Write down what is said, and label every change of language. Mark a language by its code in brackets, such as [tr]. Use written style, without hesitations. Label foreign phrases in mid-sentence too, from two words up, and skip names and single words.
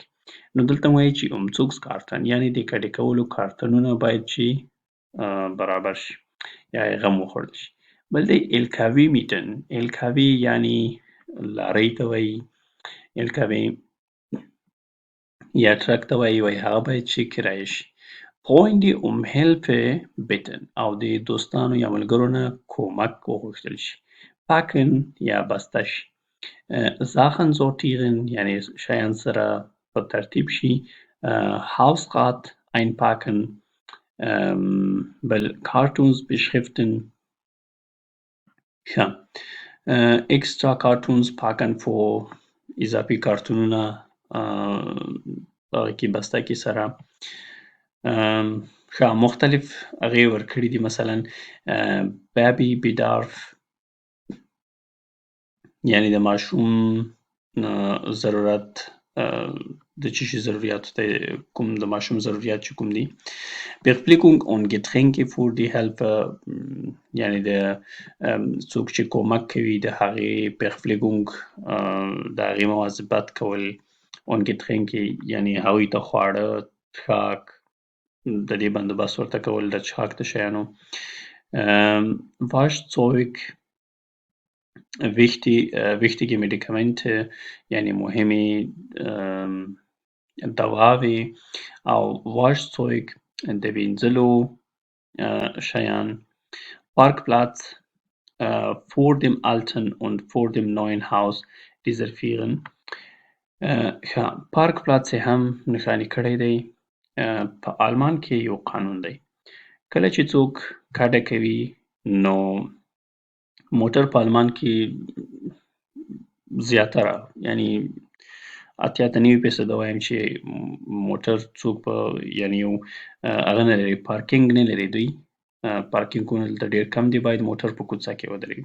[ps] نو دلته وایي چې Umzugskarton یعنې د کډې کولو کارتونونه باید چې برابر شي یا یې غم وخوړل شي. بل دی [de] LKW mieten [ps] LKW یعنې لارۍ ته وایي LKW یا ټرک ته وایي هغه باید چې کرایه شي. [de] Freunde Hilfe bitten [ps] او د دوستانو یا ملګرو نه کومک وغوښتل شي. Packen یا بسته شي. [de] Sachen sortieren [ps] یعنې شیان سره په ترتیب شي. [de] Hausrat einpacken بل Kartons beschriften. [ps] ښه [de] extra Kartons packen [ps] for اضافي کارتونونه هغه کې بسته کې سره. ښه مختلف هغې ورکړي دي مثلا [de] Baby bedarf [ps] یعنې د ماشوم ضرورت د څه شي ضرورت دی کوم د ماشوم ضرورت چې کوم دي. [de] Verpflegung und Getränke für die Helfer [ps] یعنې د څوک چې کومک کوي د هغې Verpflegung د هغې مواظبت کول [de] und Getränke [ps] یعنې هغوی ته خواړه څښاک د دې بندوبست ورته کول د څښاک د شیانو. [de] Waschzeug wichtige Medikamente [ps] یعنې مهمې دواوې او Waschzeug د وینځلو شیان. [de] Parkplatz vor dem alten und vor dem neuen Haus reservieren. [ps] ښه Parkplatz یې هم نښاني کړی دی. په آلمان کې یو قانون دی کله چې څوک کډه کوي نو موټر په آلمان کې زیاتره یعنې 80-90% وایم چې موټر څوک په یعنې یو هغه نه لري پارکینګ نه لري دوی پارکینګونه دلته ډېر کم دي باید موټر په کوڅه کې ودرېږي.